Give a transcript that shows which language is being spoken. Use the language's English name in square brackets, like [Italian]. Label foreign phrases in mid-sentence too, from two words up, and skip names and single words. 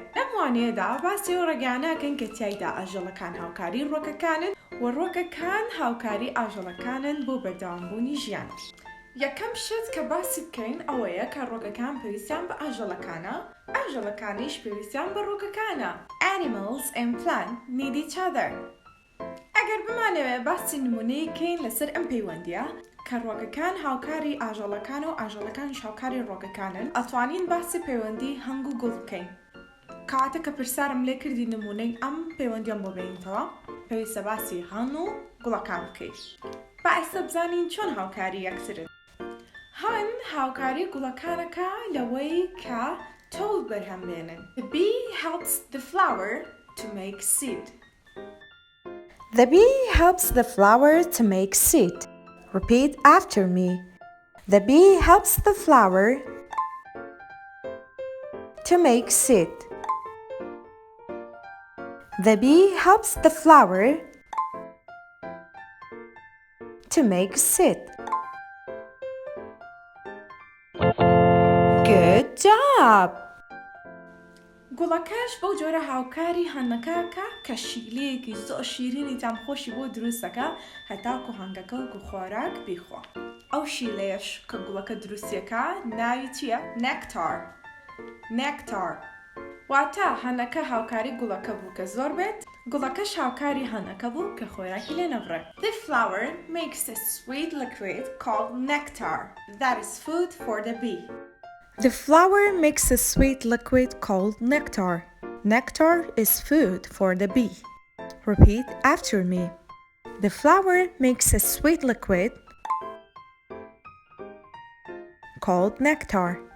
[Central Kurdish] لەم وانەیەدا باسی ئەو ڕێگانەکەن کە تیایدا ئاژەڵەکان هاوکاری ڕووەکەکانن و ڕووەکەکان هاوکاری ئاژەڵەکانن بۆ بەردەوامبوونی ژیان. یەکەم شت کە باسی بکەین ئەوەیە کە ڕووەکەکان پێویستیان بە ئاژەڵەکانە، ئاژەڵەکانیش پێویستیان بە ڕووەکەکانە. [English] Animals and plants need each other. [Central Kurdish] ئەگەر بمانەوێت باسی نمونەی بکەین لەسەر ئەم پەیوەندیە کە ڕووەکەکان هاوکاری ئاژەڵەکان و ئاژەڵەکانیش هاوکاری ڕووەکەکانن، ئەتوانین باسی پەیوەندی هەنگ و گوڵ بکەین. کەواتە کە پرسیارم لێ کردی نمونەی ئەم پەیوەندیان بۆ بینیتەوە، پێویستە باسی هەن و گوڵەکان بکەین. با ئێستا بزانین چۆن هاوکاری یەکترن. هەن هاوکاری گوڵەکانەکە لەوەی کە تۆڵ بەرهەمبێنن. [English] The bee helps the flower to make seed. The bee helps the flower to make seed. Repeat after me. The bee helps the flower to make seed. The bee helps the flower to make seed. Good job! [Central Kurdish] گوڵەکەش بەو جۆرە هاوکاری هەنەکەکە کە شیلەیەکی زۆر شیرینی تامخۆشی بۆ دروستەکە هەتاکو هەنگەکە و خۆراک بیخوا. ئەو شیلەیەش کە گوڵەکە دروستیەکە ناوی چییە؟ نێکتار. نێکتار واتە هەنەکە هاوکاری گوڵەکە بوو کە زۆر بێت، گوڵەکەش هاوکاری هەنەکە بوو کە خۆراکی لێ نەبڕێت. [English] The flower makes a sweet liquid called nectar that is food for the bee. The flower makes a sweet liquid called nectar. Nectar is food for the bee. Repeat after me. The flower makes a sweet liquid called nectar.